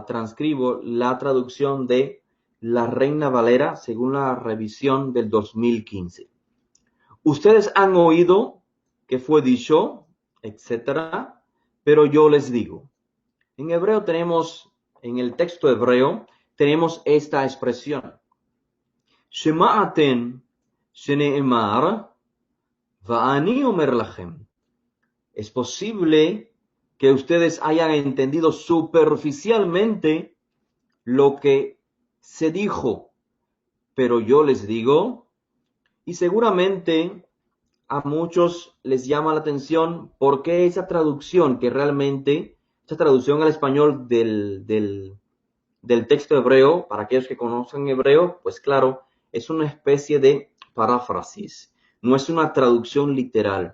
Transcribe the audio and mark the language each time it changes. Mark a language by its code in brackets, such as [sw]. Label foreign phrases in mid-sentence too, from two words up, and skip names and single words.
[es] Acá transcribo la traducción de la Reina Valera según la revisión del 2015. Ustedes han oído que fue dicho, etcétera, pero yo les digo. En hebreo tenemos, en el texto hebreo, tenemos esta expresión. [he] Shema'aten shene'emar va'ani omer lachem. [es] Es posible que ustedes hayan entendido superficialmente lo que se dijo, pero yo les digo, y seguramente a muchos les llama la atención por qué esa traducción que realmente, esa traducción al español del texto hebreo, para aquellos que conocen hebreo, pues claro, es una especie de paráfrasis, no es una traducción literal.